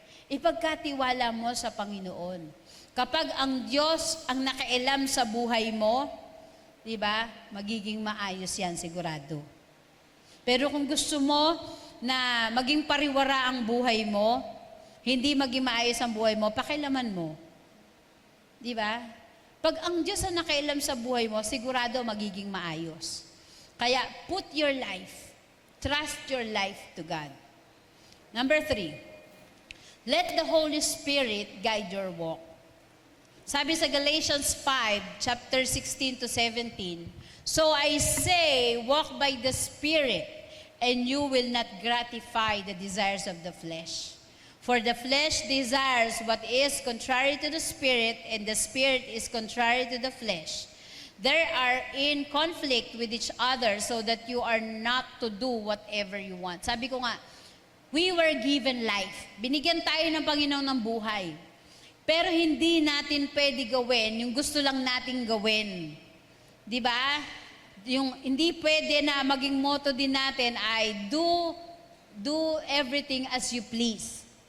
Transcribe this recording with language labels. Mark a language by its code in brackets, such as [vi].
[tl] Ipagkatiwala mo sa Panginoon. Kapag ang Diyos ang nakailam sa buhay mo, di ba, magiging maayos yan sigurado. Pero kung gusto mo na maging pariwara ang buhay mo, hindi maging maayos ang buhay mo, pakialaman mo. Di ba? Pag ang Diyos ang nakailam sa buhay mo, sigurado magiging maayos. Kaya [en] put your life, trust your life to God. Number 3, let the Holy Spirit guide your walk. [tl] Sabi sa [en] Galatians 5, chapter 16 to 17, so I say, walk by the Spirit, and you will not gratify the desires of the flesh. For the flesh desires what is contrary to the Spirit, and the Spirit is contrary to the flesh. They are in conflict with each other so that you are not to do whatever you want. [tl] Sabi ko nga, [en] We were given life. [tl] Binigyan tayo ng Panginoon ng buhay. Pero hindi natin pwede gawin yung gusto lang nating gawin. Di ba? Yung hindi pwede na maging motto din natin ay [en] do everything as you please.